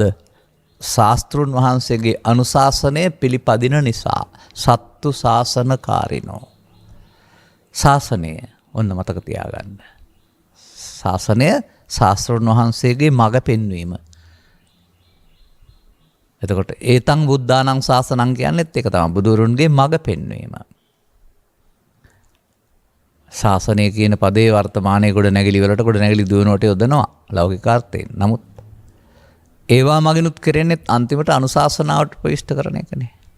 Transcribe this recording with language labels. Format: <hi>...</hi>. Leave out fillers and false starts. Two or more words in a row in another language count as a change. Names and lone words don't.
<si>ශාස්ත්‍රුන් වහන්සේගේ අනුශාසනය පිළිපදින නිසා.</si> <pi>සත්තු ශාසනකාරිනෝ.</pi> <si>ශාසනය ඔන්න මතක තියාගන්න. ශාසනය ශාස්ත්‍රුන් වහන්සේගේ මඟ පෙන්වීම. එතකොට</si> <pi>ඒතං බුද්ධානං ශාසනං</pi> <si>කියන්නේත් ඒක තමයි. බුදුරුන්ගේ මඟ පෙන්වීම. ශාසනය කියන පදේ වර්තමානයේ ගොඩ නැගිලි වලට ගොඩ නැගිලි දුවනට යොදනවා ලෞකික අර්ථයෙන්. නමුත් ඒවා මගිනුත් කරන්නේ අන්තිමට අනුශාසනාවට ප්‍රවිෂ්ඨ කරන එකනේ.</si>